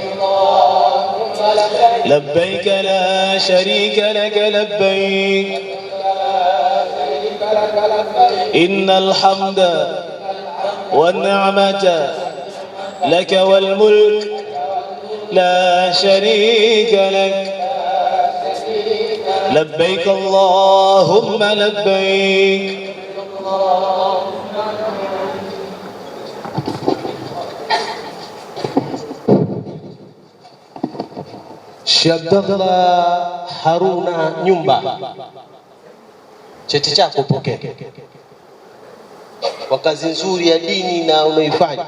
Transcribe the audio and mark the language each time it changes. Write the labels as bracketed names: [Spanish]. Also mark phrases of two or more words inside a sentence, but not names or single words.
[Arabic] لبيك لا شريك لك لبيك إن الحمد والنعمة لك والملك لا شريك لك لبيك اللهم لبيك. [Swahili] Sheikh Abdallah Haruna Nyumba, cheti chako pokea kwa kazi nzuri ya dini na unaifanya.